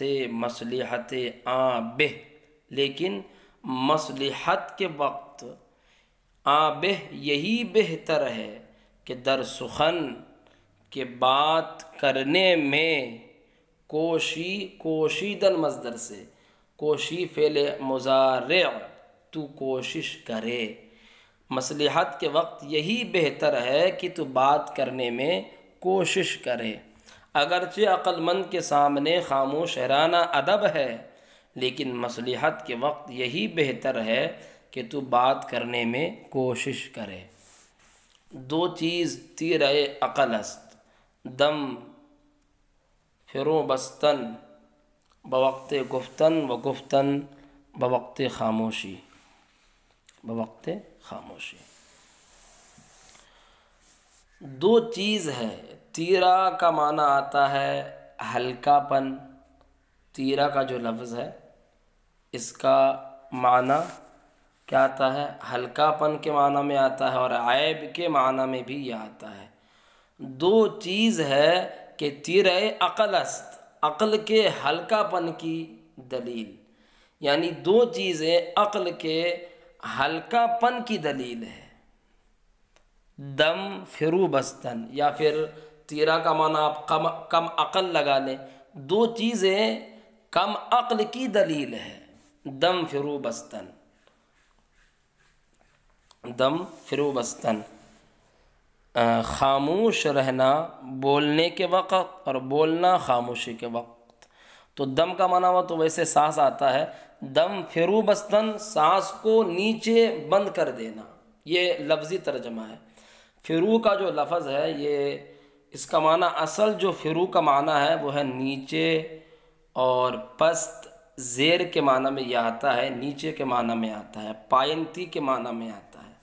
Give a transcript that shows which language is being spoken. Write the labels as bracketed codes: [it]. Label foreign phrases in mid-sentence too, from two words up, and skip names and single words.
[fa] مصلحت آں بہ، [ur] لیکن مصلحت کے وقت [fa] آں بہ [ur] یہی بہتر ہے، کہ [fa] در سخن [ur] کے بات کرنے میں، کوشی کوشیدن مصدر سے، کوشی فعل مضارع، تو کوشش کرے، مصلحت کے وقت یہی بہتر ہے کہ تو بات کرنے میں کوشش کرے۔ اگرچہ عقل مند کے سامنے خاموش رہنا ادب ہے، لیکن مصلحت کے وقت یہی بہتر ہے کہ تو بات کرنے میں کوشش کرے۔ [fa] دو چیز تیرہ عقل است، دم فرو بستن، بوقت گفتن و گفتن بوقت خاموشی، بوقت خاموشی۔ [ur] دو چیز ہے، تیرہ کا معنی آتا ہے ہلکا پن، تیرہ کا جو لفظ ہے اس کا معنی کیا آتا ہے، ہلکا پن کے معنی میں آتا ہے، اور عیب کے معنی میں بھی یہ آتا ہے۔ دو چیز ہے کہ [fa] تیرہ عقل است، [ur] عقل کے ہلکا پن کی دلیل، یعنی دو چیزیں عقل کے ہلکا پن کی دلیل ہے۔ [fa] دم فرو بستن، [ur] یا پھر تیرہ کا معنی آپ کم عقل لگا لیں، دو چیزیں کم عقل کی دلیل ہے۔ [fa] دم فرو بستن، دم فرو بستن، [ur] خاموش رہنا بولنے کے وقت، اور بولنا خاموشی کے وقت۔ تو دم کا معنی ہوا تو ویسے سانس آتا ہے، [fa] دم فرو بستن [ur] سانس کو نیچے بند کر دینا، یہ لفظی ترجمہ ہے۔ فرو کا جو لفظ ہے، یہ اس کا معنی اصل جو فرو کا معنی ہے وہ ہے نیچے، اور پست زیر کے معنی میں یہ آتا ہے، نیچے کے معنی میں آتا ہے، پائنتی کے معنی میں آتا ہے۔